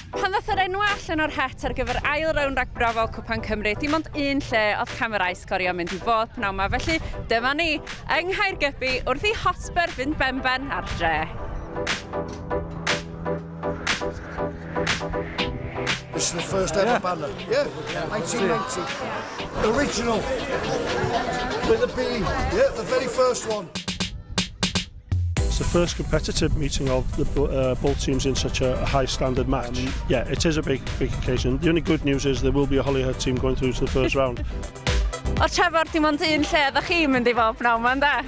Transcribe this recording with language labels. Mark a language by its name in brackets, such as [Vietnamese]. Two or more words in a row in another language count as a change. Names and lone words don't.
[Welsh] Pan ddath yr enw allan o'r het ar gyfer ail rownd ragbrofol Cwpan Cymru, dim ond un lle oedd camerau sgorio mynd i fod pnawn 'ma, felly dyma ni yng Nghaergybi wrth i Hotspur fynd benben ar dre. [English] This is the first ever banner. Yeah, 1990. Original. With a B. Yeah, the very first one. It's the first competitive meeting of the both teams in such a high standard match. Yeah, it is a big occasion. The only good news is there will be a Holyhead team going through to the first round. [Welsh] O Trevor, dim ond un lle ydych chi'n mynd i fod pnawn 'ma, ynde?